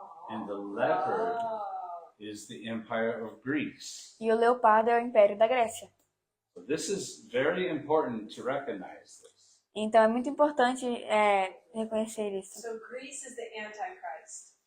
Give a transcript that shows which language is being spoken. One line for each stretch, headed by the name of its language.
English: And the leopard is the empire of Greece.
Portuguese: E o leopardo é o império da Grécia.
English: So this is very important to recognize this.
Portuguese: Então, é muito importante reconhecer isso.
English: So Greece is the Antichrist.